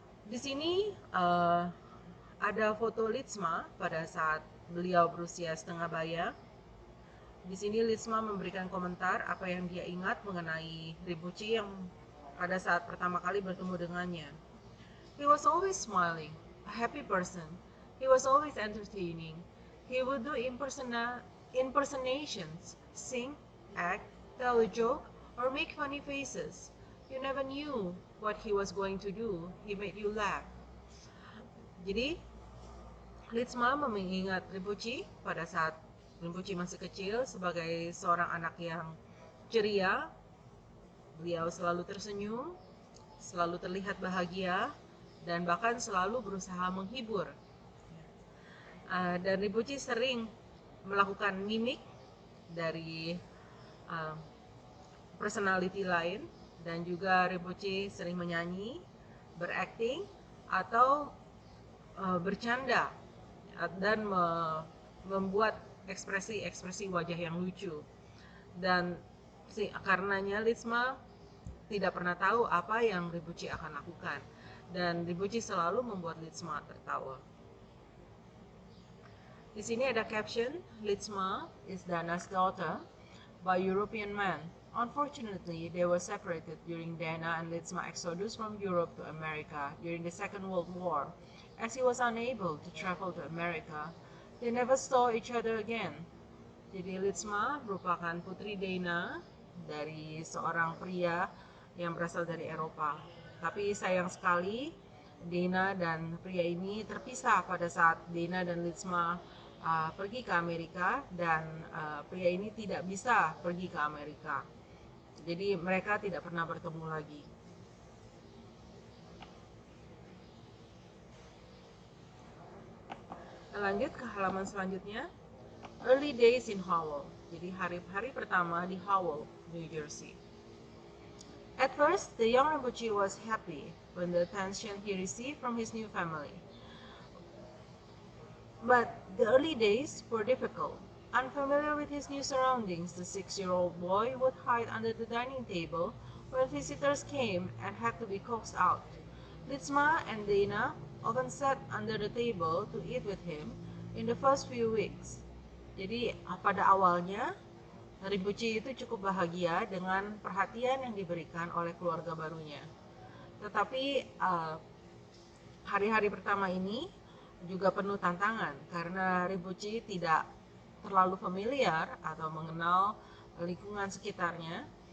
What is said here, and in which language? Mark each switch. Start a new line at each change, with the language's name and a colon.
Indonesian: Di sini ada foto Litsma pada saat beliau berusia setengah baya. Di sini Litsma memberikan komentar apa yang dia ingat mengenai Rinpoche yang pada saat pertama kali bertemu dengannya.
English: He was always smiling, a happy person. He was always entertaining. He would do impersonations, sing, act, tell a joke, or make funny faces. You never knew what he was going to do. He made you laugh.
Indonesian: Jadi, Litsma mengingat Rinpoche pada saat Rinpoche masih kecil sebagai seorang anak yang ceria. Beliau selalu tersenyum, selalu terlihat bahagia, dan bahkan selalu berusaha menghibur. Dan Rinpoche sering melakukan mimik dari personality lain, dan juga Rinpoche sering menyanyi, berakting, atau bercanda dan membuat ekspresi-ekspresi wajah yang lucu. Dan karenanya Litsma tidak pernah tahu apa yang Rinpoche akan lakukan, dan Rinpoche selalu membuat Litsma tertawa. Di sini ada caption,
English: Litsma is Dana's daughter by European man. Unfortunately, they were separated during Dana and Litsma exodus from Europe to America during the Second World War. As he was unable to travel to America, they never saw each other again.
Indonesian: Jadi Litsma merupakan putri Dana dari seorang pria yang berasal dari Eropa. Tapi sayang sekali, Dana dan pria ini terpisah pada saat Dana dan Litsma pergi ke Amerika, dan pria ini tidak bisa pergi ke Amerika. Jadi mereka tidak pernah bertemu lagi. Lanjut ke halaman selanjutnya.
English: Early days in Howell.
Indonesian: Jadi hari-hari pertama di Howell, New Jersey.
English: At first, the young Rinpoche was happy when the attention he received from his new family. But the early days were difficult. Unfamiliar with his new surroundings, the 6-year-old boy would hide under the dining table when visitors came and had to be coaxed out. Litsma and Dana often sat under the table to eat with him in the first few weeks.
Indonesian: Jadi pada awalnya Rinpoche itu cukup bahagia dengan perhatian yang diberikan oleh keluarga barunya. Tetapi hari-hari pertama ini juga penuh tantangan karena Rinpoche tidak terlalu familiar atau mengenal lingkungan sekitarnya,